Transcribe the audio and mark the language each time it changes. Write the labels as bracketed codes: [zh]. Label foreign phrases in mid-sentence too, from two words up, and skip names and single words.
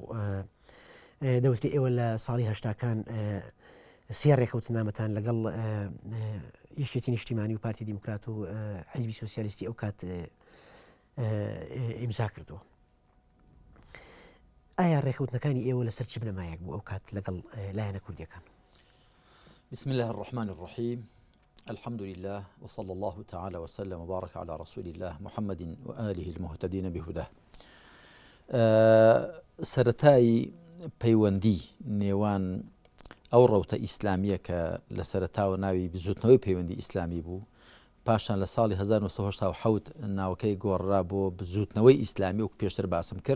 [ckb] دەوتری ئێوە لە ساڵی هەشتاکان سێ ڕێکەوتنامەتان لەگەڵ یەکێتی نیشتیمانی و پارتی دیموکرات و حیزبی سۆسیالیستی ئەو کات ئیمزا کردووە. ئایا ڕێکەوتنەکانی ئێوە لەسەر چ بنەمایەک بوو ئەو کات لەگەڵ لایەنە کوردیەکان؟ [ar] بسم الله الرحمن الرحيم الحمد لله وصلى الله تعالى وسلم وبارك على رسول الله محمد وآله المهتدين بهداه. [ckb] سرتاي پەیوەندی نێوان ئەو ڕەوتە ئیسلامیە کە لە سەرەتاوە ناوی بزوتنەوەی پەیوەندی ئیسلامی بوو، پاشان لە ساڵی 1970 ناوەکەی گۆڕرا بۆ بزوتنەوەی ئیسلامی و پێشتر باسم کرد.